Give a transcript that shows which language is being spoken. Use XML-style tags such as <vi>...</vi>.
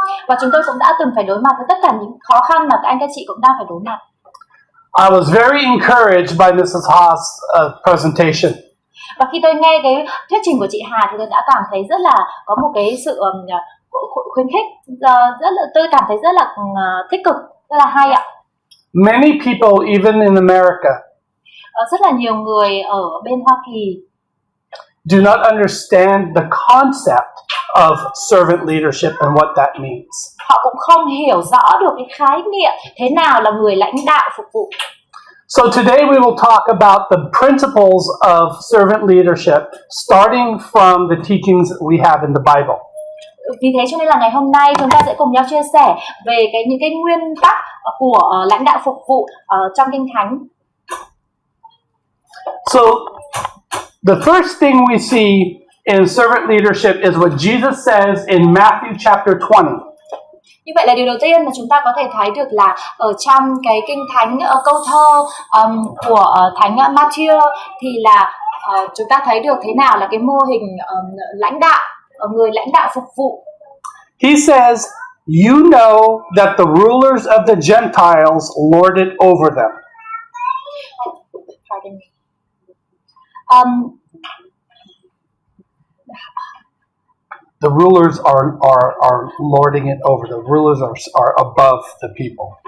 <vi>Và chúng tôi cũng đã từng phải đối mặt với tất cả những khó khăn mà các anh các chị cũng đang phải đối mặt.</vi> <en>I was very encouraged by Mrs. Ha's presentation.</en> <vi>Và khi tôi nghe cái thuyết trình của chị Hà thì tôi đã cảm thấy rất là có một cái sự khuyến khích, tôi cảm thấy rất là tích cực, rất là hay ạ.</vi> <en>Many people, even in America,</en> <vi>Rất là nhiều người ở bên Hoa Kỳ</vi> <en>do not understand the concept of servant leadership and what that means.</en> <vi>họ cũng không hiểu rõ được cái khái niệm thế nào là người lãnh đạo phục vụ.</vi> <en>So today we will talk about the principles of servant leadership, starting from the teachings we have in the Bible.</en> <vi>Vì thế cho nên là ngày hôm nay chúng ta sẽ cùng nhau chia sẻ về những cái nguyên tắc của lãnh đạo phục vụ trong Kinh Thánh.</vi> <en>So the first thing we see in servant leadership is what Jesus says in Matthew chapter 20.</en> <vi>Như vậy là điều đầu tiên mà chúng ta có thể thấy được là ở trong cái Kinh Thánh câu thơ của Thánh Matthew thì là chúng ta thấy được thế nào là cái mô hình lãnh đạo, người lãnh đạo phục vụ.</vi> <en>He says, "You know that the rulers of the Gentiles lord it over them." Pardon me. The rulers are lording it over. The rulers are above the people.</en>